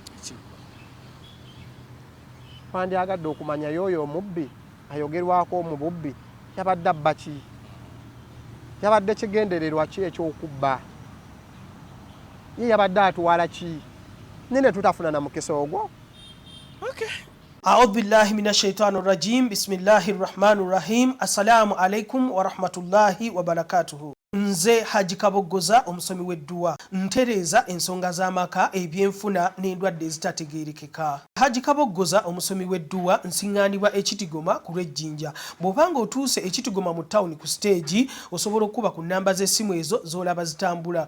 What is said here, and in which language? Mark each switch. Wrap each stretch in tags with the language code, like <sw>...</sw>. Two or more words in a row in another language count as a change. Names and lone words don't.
<lg>Wandyagadde okumanya y'oyo omubbi ayogerwako mu bubbi yabadde abba ki? Yabadde kigendererwa ki eky'okubba? Ye yabadde atwala ki? Nene tutafuna na mukisa ogwo. Okay.</lg> <ar>أعوذ بالله من الشيطان الرجيم. بسم الله الرحمن الرحيم. السلام عليكم ورحمة الله وبركاته.</ar> <lg>Nze Haji.Abdul omusomi w'edduwa ntereza ensonga z'amaka ebyenfuna n'endwadde ezitategeerekeka. Haji.Abdul omusomi w'edduwa nsiŋŋaanibwa ekitigoma ku lw'ejjinja. Bw'obanga otuuse ekitigoma mu ttawuni ku siteegi osobola okuba ku nnamba z'essimu ezo z'olaba zitambula.</lg>